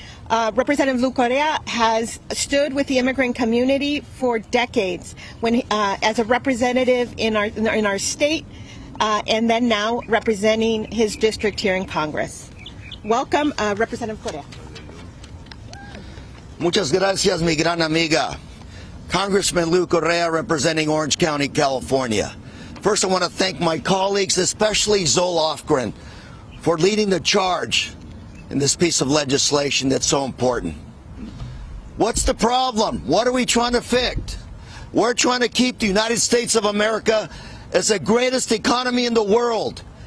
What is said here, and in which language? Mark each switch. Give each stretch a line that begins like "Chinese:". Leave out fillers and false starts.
English: Representative Lou Correa has stood with the immigrant community for decades, as a representative in our state, and then now representing his district here in Congress. Welcome, Representative Correa.
Spanish: Muchas gracias, mi gran amiga.
English: Congressman Lou Correa, representing Orange County, California. First, I want to thank my colleagues, especially Zoe Lofgren, for leading the charge in this piece of legislation that's so important. What's the problem? What are we trying to fix? We're trying to keep the United States of America as the greatest economy in the world.